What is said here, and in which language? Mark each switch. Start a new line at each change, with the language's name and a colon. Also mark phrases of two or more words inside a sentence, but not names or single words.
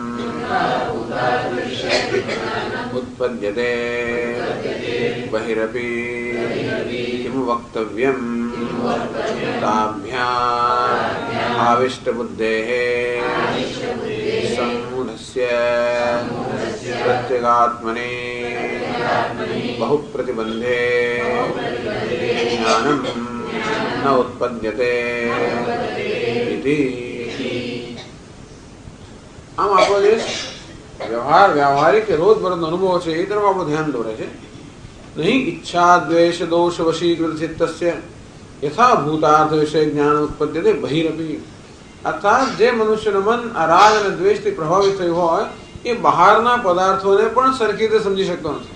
Sanskrit: ઉત્પદ્યતે બહિરપી કિમ વક્તવ્યમ તાભ્યામ આવિષ્ટ બુદ્ધેઃ સમૂઢસ્ય પ્રત્યેગાત્મને बहु प्रतिबंधे ज्ञानम न उत्पद्यते इति.
Gujarati: આમ આપણો જે વ્યવહારિક રોજબરોજનો અનુભવ છે એ તરફ આપણું ધ્યાન દોરે છે.
Sanskrit: નહીં ઈચ્છા દ્વેષ દોષ વશીકૃત ચિત્તસ્ય યથા ભૂતાર્થ વિષય જ્ઞાન ઉત્પદ્યતે બહિરપી.
Gujarati: અર્થાત જે મનુષ્યનું મન આ રાગ અને દ્વેષથી પ્રભાવિત થયું હોય એ બહારના પદાર્થોને પણ સરખી રીતે સમજી શકતો નથી.